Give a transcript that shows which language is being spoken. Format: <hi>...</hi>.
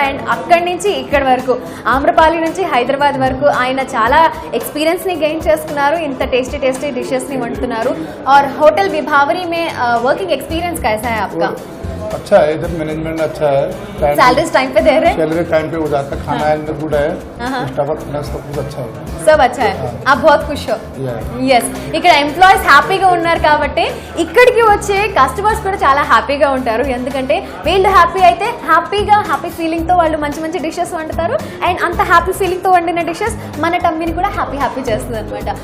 <te>And అక్కడి నుంచి ఇక్కడి వరకు, ఆమ్రపాలి నుంచి హైదరాబాద్ వరకు ఆయన చాలా ఎక్స్పీరియన్స్ ని గెయిన్ చేసుకున్నారు. ఇంత టేస్టీ డిషెస్ ని వండుతున్నారు.</te> <hi>और होटल विभावरी में वर्किंग एक्सपीरियंस कैसा है आपका? अच्छा है, इधर मैनेजमेंट अच्छा है, सैलरीज टाइम पे दे रहे हैं, सैलरी टाइम पे हो जाता है, खाना अंदर गुड है, स्टाफ सब कुछ अच्छा है, सब अच्छा है. आप बहुत खुश हो? ఎస్.</hi> <te>ఇక్కడ ఎంప్లాయీస్ హ్యాపీగా ఉన్నారు కాబట్టి ఇక్కడికి వచ్చే కస్టమర్స్ కూడా చాలా హ్యాపీగా ఉంటారు. ఎందుకంటే వీళ్ళు హ్యాపీ అయితే హ్యాపీ ఫీలింగ్ తో వాళ్ళు మంచి మంచి డిషెస్ వండుతారు. అండ్ అంత హ్యాపీ ఫీలింగ్ తో వండిన డిషెస్ మన టమ్మీని కూడా హ్యాపీ చేస్తుంది అనమాట.</te>